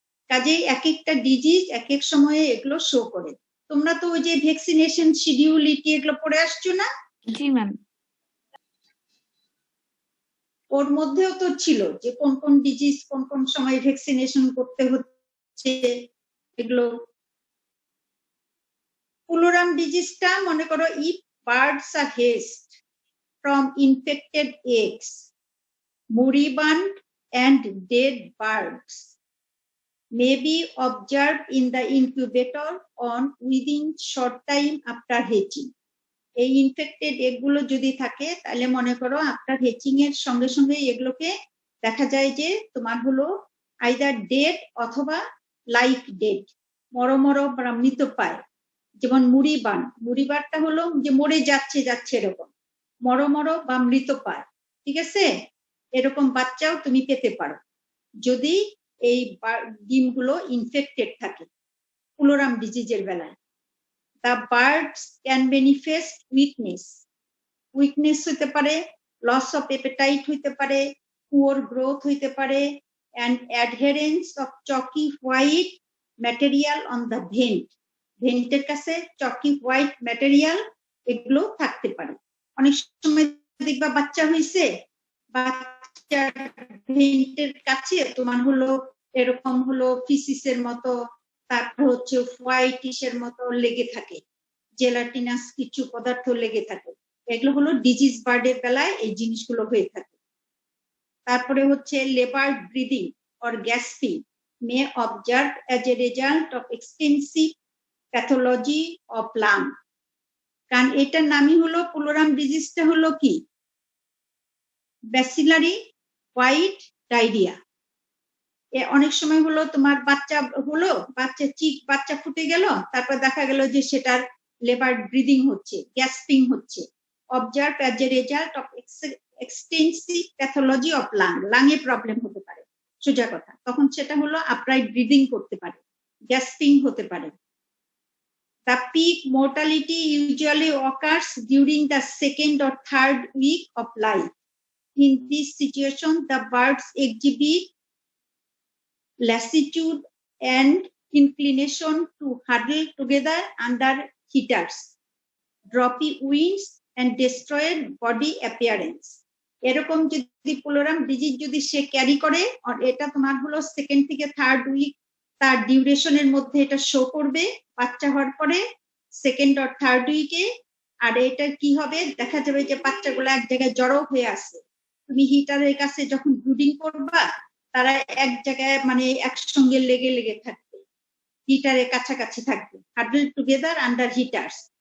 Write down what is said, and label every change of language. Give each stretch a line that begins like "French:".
Bangla: কাজেই এক একটা ডিজিজ এক এক সময়ে এগুলো শো করে। তোমরা তো ওই যে ভ্যাকসিনেশন শিডিউল এগুলো পড়ে আসছো না? জি ম্যাম। ওর মধ্যেও তো ছিল যে কোন কোন ডিজিজ কোন কোন সময় ভ্যাকসিনেশন করতে হচ্ছে এগুলো।
English: pullorum ডিজিজটা
Bangla: মনে করো
English: If birds are hatched from infected eggs, moribund and dead birds may be observed in the incubator on within short time after hatching.
Bangla: এই ইনফেক্টেড এগুলো যদি থাকে তাহলে মনে করো আপনার হেচিং এর সঙ্গে সঙ্গে এগুলোকে দেখা যায় যে তোমার হলো আইদার ডেড অথবা লাইক ডেড, মরো বা মৃত পায়। যেমন মুড়িবারটা হলো যে মরে যাচ্ছে এরকম, মরো বা মৃত পায়। ঠিক আছে, এরকম বাচ্চাও তুমি পেতে পারো যদি এই ডিমগুলো ইনফেক্টেড থাকে পুলোরাম ডিজিজের বেলায়।
English: The birds can manifest weakness
Bangla: হইতে পারে,
English: loss of appetite হইতে পারে, poor growth হইতে পারে, and adherence of chalky white material on the
Bangla: ভেন্টের কাছে
English: chalky white material
Bangla: এগুলো থাকতে পারে। অনেক সময় দেখবা বাচ্চা হইছে, বাচ্চার ভেন্টের কাছে তোমার হলো এরকম হলো ফিসিসের মতো, তারপর হচ্ছে হোয়াইটিশের মতো লেগে থাকে, জেলাটিনাস কিছু পদার্থ লেগে থাকে। এগুলো হলো ডিজিজ বার্ডের বেলায় এই জিনিসগুলো হয়ে থাকে। তারপরে হচ্ছে
English: Laboured breathing or gasping may observe as a result of extensive pathology of lung.
Bangla: কারণ এটার নামই হলো পুলোরাম ডিজিজটা হলো কি ব্যাসিলারি হোয়াইট ডায়রিয়া। অনেক সময় হলো তোমার বাচ্চা হলো, বাচ্চা ফুটে গেল, তারপর দেখা গেল যে সেটার লেবার ব্রিদিং হচ্ছে, গ্যাসপিং হচ্ছে,
English: observe as a result of extensive pathology of লাংয়ে
Bangla: problem হতে পারে, সোজা কথা। তখন সেটা হলো আপরাইট ব্রিদিং করতে পারে, গ্যাসপিং হতে পারে।
English: The peak mortality usually occurs during the 2nd or 3rd week of life. In this situation, the birds exhibit lassitude and inclination to huddle together under heaters, droppy wings and destroyed body appearance.
Bangla: এরকম যদি পুলোরাম disease যদি সে carry করে, আর এটা তোমার হলো 2nd থেকে 3rd week তার ডিউরেশনের মধ্যে এটা শো করবে বাচ্চা হওয়ার পরে 2nd or 3rd উইকে। আর এটা কি হবে, দেখা যাবে যে বাচ্চাগুলো এক জায়গায় জড়ো হয়ে আছে, তুমি হিটারের কাছে যখন ব্রুডিং করবা তারা এক জায়গায় মানে একসঙ্গে লেগে থাকবে, হিটারের কাছাকাছি থাকবে,
English: Huddle together under heaters.